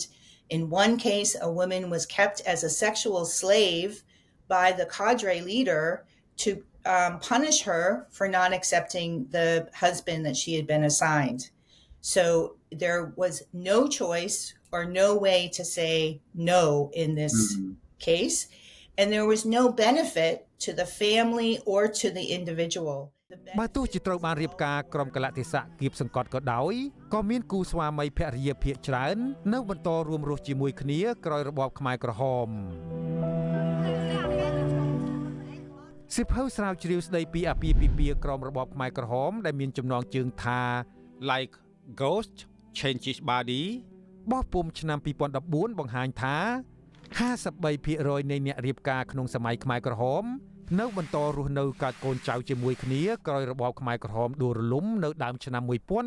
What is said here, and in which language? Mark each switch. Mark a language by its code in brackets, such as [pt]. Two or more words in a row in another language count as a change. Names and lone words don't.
[en] In one case, a woman was kept as a sexual slave by the cadre leader to punish her for not accepting the husband that she had been assigned. So there was no choice or no way to say no in this case. And there was no benefit to the family or to the individual. [km] បើទោះជាត្រូវបានរៀបការក្រុមកលៈទេសៈគៀបសង្កត់ក៏ដោយក៏មានគូស្វាមីភរិយាភាគច្រើននៅបន្តរួមរស់ជាមួយគ្នាក្រោយរបបខ្មែរក្រហម សិភៅស្រាវជ្រាវស្ដីពីអាពាហ៍ពិពាហ៍ក្រមរបបខ្មែរក្រហមដែលមានចំណងជើងថា Like Ghost Changes Body បោះពុម្ពឆ្នាំ 2014 បង្ហាញថា 53% នៃអ្នករៀបការក្នុងសម័យខ្មែរក្រហមនៅបន្តរស់នៅកើតកូនចៅជាមួយគ្នាក្រោយរបបខ្មែរក្រហមដួលរលំនៅដើមឆ្នាំ 1979